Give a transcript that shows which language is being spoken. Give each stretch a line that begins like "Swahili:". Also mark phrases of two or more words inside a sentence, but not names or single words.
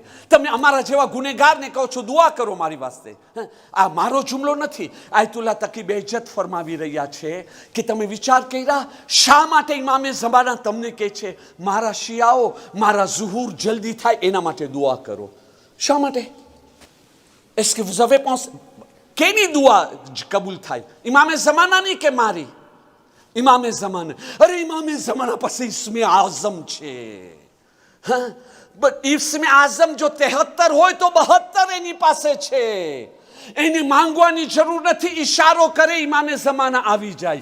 Gujarati: તમે અમારા જેવા ગુનેગારને કહો છો દુઆ કરો મારી વાસ્તે. આ મારો જુમલો નથી. આયતુલ્લા તકી બેઇજ્જત ફરમાવી રહ્યા છે કે તમે વિચાર કર્યા શા માટે ઇમામે ઝમાના તમને કહે છે મારા શિયાઓ મારા ઝુહુર જલ્દી થાય એના માટે દુઆ કરો? શા માટે?
French: est-ce que vous avez pensé
Gujarati: કેની દુઆ કબૂલ થાય? ઇમામે ઝમાનાની કે મારી? ઇમામે ઝમાના. અરે ઇમામે ઝમાના પાસે ઇસ્મે આઝમ છે. હા, ઇસ્મે આઝમ જો 73 હોય તો 72 એની પાસે છે. એને માંગવાની જરૂર નથી. ઈશારો કરે ઇમામે ઝમાના આવી જાય.